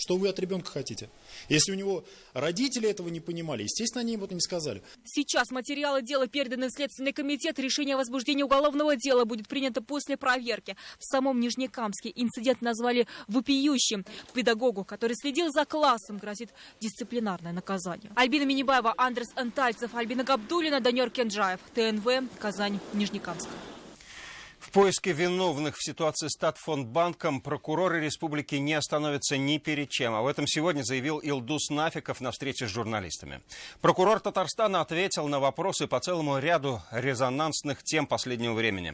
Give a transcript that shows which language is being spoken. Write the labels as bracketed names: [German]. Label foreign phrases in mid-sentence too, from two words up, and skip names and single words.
[Russian] Что вы от ребенка хотите? Если у него родители этого не понимали, естественно, они ему это не сказали. Сейчас материалы дела переданы в Следственный комитет. Решение о возбуждении уголовного дела будет принято после проверки. В самом Нижнекамске инцидент назвали вопиющим. Педагогу, который следил за классом, грозит дисциплинарное наказание. Альбина Минибаева, Андрес Антальцев, Альбина Габдуллина, Даниил Кенджаев. ТНВ, Казань, Нижнекамск. В поиске виновных в ситуации с Татфонбанком прокуроры республики не остановятся ни перед чем. Об этом сегодня заявил Илдус Нафиков на встрече с журналистами. Прокурор Татарстана ответил на вопросы по целому ряду резонансных тем последнего времени.